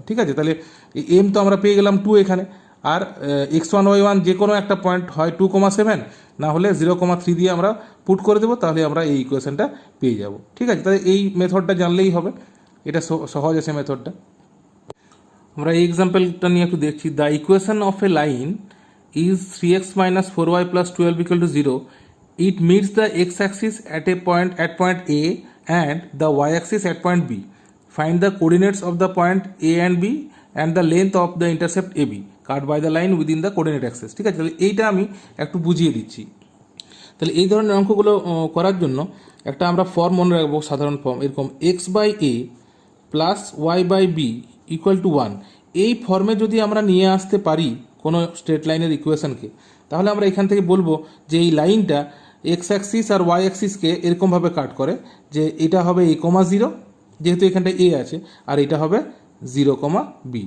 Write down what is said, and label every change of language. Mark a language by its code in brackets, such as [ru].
[bn] ঠিক আছে, তাহলে m তো আমরা পেয়ে গেলাম 2 এখানে, আর x1 y1 যে কোনো একটা পয়েন্ট হয় 2,7, না হলে 0,3 দিয়ে আমরা পুট করে দেবো, তাহলে আমরা এই ইকুয়েশনটা পেয়ে যাব। ঠিক আছে, তাহলে এই মেথডটা জানলেই হবে, এটা সহজ আছে মেথডটা। আমরা এই এক্সাম্পলটা নিয়ে একটু দেখছি, [en] the equation of a line is [bn] 3x - 4y + 12 = 0. [en] It meets the x-axis at point A and the y-axis at point B. Find the coordinates of the point A and B and the length of the intercept AB cut by the line within the coordinate axis. [bn] ঠিক আছে, তাহলে এইটা আমি একটু বুঝিয়ে দিচ্ছি। তাহলে এই ধরনের অঙ্কগুলো করার জন্য একটা আমরা ফর্ম মনে রাখবো, সাধারণ ফর্ম এরকম x/a + y/b = 1। এই ফর্মে যদি আমরা নিয়ে আসতে পারি কোনো স্ট্রেট লাইনের ইকুয়েশনকে, তাহলে আমরা এখান থেকে বলবো যে এই লাইনটা এক্স অ্যাক্সিস আর ওয়াই অ্যাক্সিসকে এরকমভাবে কাট করে, যে এটা হবে a,0 যেহেতু এখানটা a আছে, আর এটা হবে 0,b।